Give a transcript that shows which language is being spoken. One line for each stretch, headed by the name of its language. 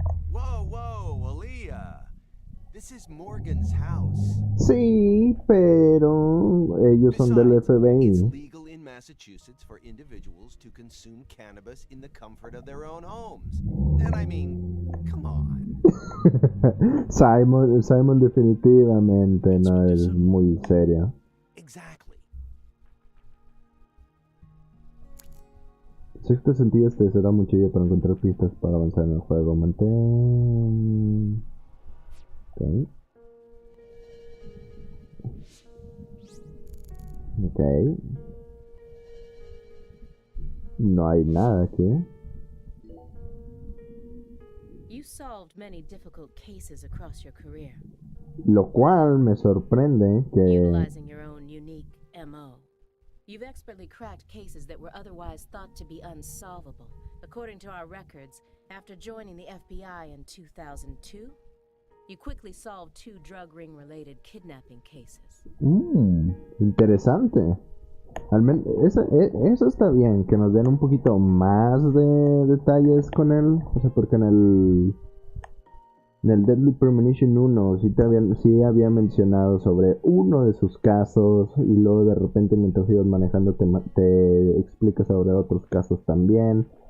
English: Whoa, whoa, Aaliyah. This is Morgan's house.
Spanish: Sí, pero ellos son del
English: Besides, it's
Spanish: FBI.
English: legal in Massachusetts for individuals to consume cannabis in the comfort of their own homes. And I mean, come on.
Spanish: Simon definitivamente no es muy serio.
English: Exactly.
Spanish: Sexto sentido te será mucho ayuda para encontrar pistas para avanzar en el juego. Mantén... Ok. Ok. No hay nada aquí.
English: You solved many difficult cases across your career,
Spanish: Lo cual me sorprende que...
English: utilizing your own unique MO. You've expertly cracked cases that were otherwise thought to be unsolvable. According to our records, after joining the FBI in 2002, you quickly solved 2 drug ring-related kidnapping cases.
Spanish: Interesante. Al menos eso está bien, que nos den un poquito más de detalles con él. O sea, porque en el Deadly Premonition 1 sí había mencionado sobre uno de sus casos. Y luego de repente mientras ibas manejando te explica sobre otros casos también.